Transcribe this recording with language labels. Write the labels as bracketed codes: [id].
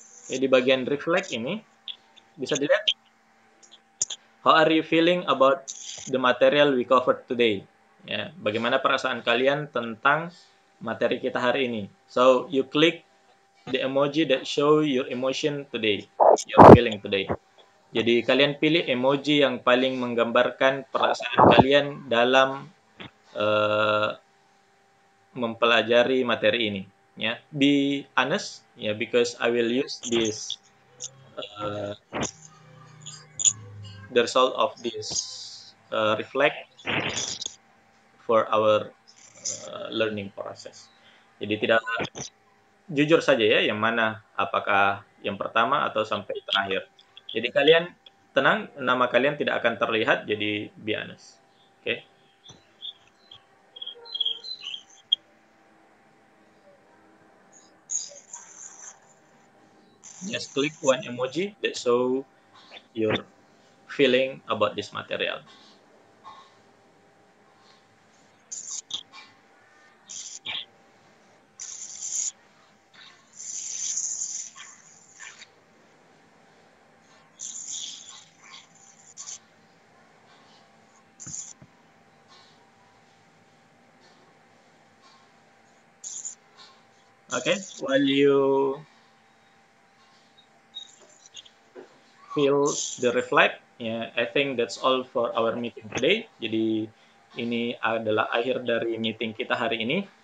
[id] Di bagian reflect ini bisa dilihat. [en] How are you feeling about the material we covered today? [id] Ya, bagaimana perasaan kalian tentang materi kita hari ini? [en] So you click the emoji that show your emotion today, your feeling today. [id] Jadi kalian pilih emoji yang paling menggambarkan perasaan kalian dalam mempelajari materi ini. [en] Ya, be honest, ya, because I will use this the result of this reflect for our learning process. [id] Jadi tidak jujur saja ya, yang mana, apakah yang pertama atau sampai terakhir. Jadi kalian tenang, nama kalian tidak akan terlihat, jadi [en] be honest. [id] Oke. [en] Just click one emoji that show your feeling about this material. Okay, while you feel the reflect, I think that's all for our meeting today. [id] Jadi ini adalah akhir dari meeting kita hari ini.